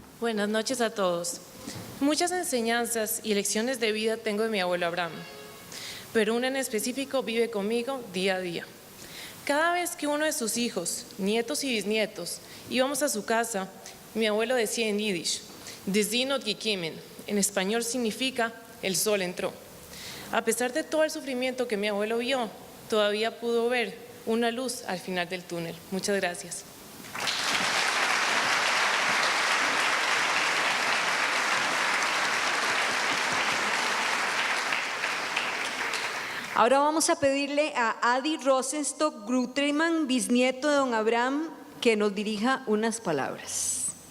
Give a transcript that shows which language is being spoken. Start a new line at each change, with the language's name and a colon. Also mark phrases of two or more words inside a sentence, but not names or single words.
Spanish: Buenas noches a todos. Muchas enseñanzas y lecciones de vida tengo de mi abuelo Abraham, pero una en específico vive conmigo día a día. Cada vez que uno de sus hijos, nietos y bisnietos, íbamos a su casa, mi abuelo decía en yiddish,
Yiddish: "די זין האָט געקומען",
Spanish: en español significa "el sol entró". A pesar de todo el sufrimiento que mi abuelo vio, todavía pudo ver una luz al final del túnel. Muchas gracias. Ahora vamos a pedirle a Adi Rosenstock Grutreman, bisnieto de don Abraham, que nos dirija unas palabras.